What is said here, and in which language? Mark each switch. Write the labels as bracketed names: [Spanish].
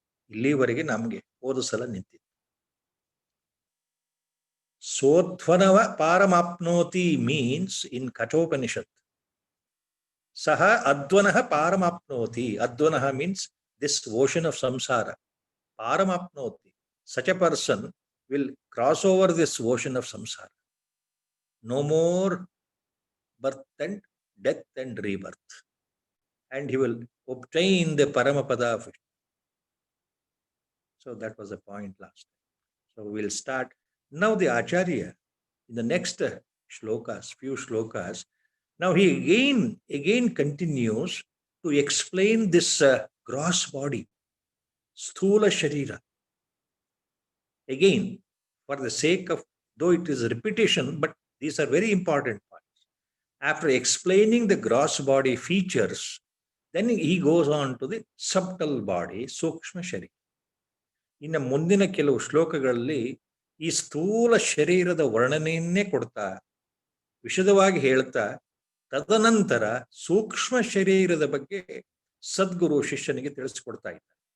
[Kannada] ಇಲ್ಲಿವರೆಗೆ ನಮಗೆ ಹೋದ ಸಲ ನಿಂತಿತ್ತು. [Sanskrit] ಸೋಧ್ವನವ ಪಾರಮಾಪ್ನೋತಿ [English] means in [Sanskrit] ಕಠೋಪನಿಷತ್ ಸಹ ಅಧ್ವನಃ ಪಾರಮಾಪ್ನೋತಿ. [English] ಅಧ್ವನಃ means this ocean of samsara. ಪಾರಮಾಪ್ನೋತಿ, such a person will cross over this ocean of samsara. No more birth and death and rebirth. And he will obtain the Paramapada of it. So that was the point last time. So we'll start. Now the Acharya, in the next shlokas, few shlokas, now he again continues to explain this gross body, sthula sharira. Again, for the sake of, though it is repetition, but these are very important points. After explaining the gross body features, then he goes on to the subtle body, sukshma sharira. [Kannada] ಇನ್ನು ಮುಂದಿನ ಕೆಲವು ಶ್ಲೋಕಗಳಲ್ಲಿ ಈ ಸ್ಥೂಲ ಶರೀರದ ವರ್ಣನೆಯನ್ನೇ ಕೊಡ್ತಾ, ವಿಶದವಾಗಿ ಹೇಳ್ತಾ, ತದನಂತರ ಸೂಕ್ಷ್ಮ ಶರೀರದ ಬಗ್ಗೆ ಸದ್ಗುರು ಶಿಷ್ಯನಿಗೆ ತಿಳಿಸ್ಕೊಡ್ತಾ ಇದ್ದಾರೆ.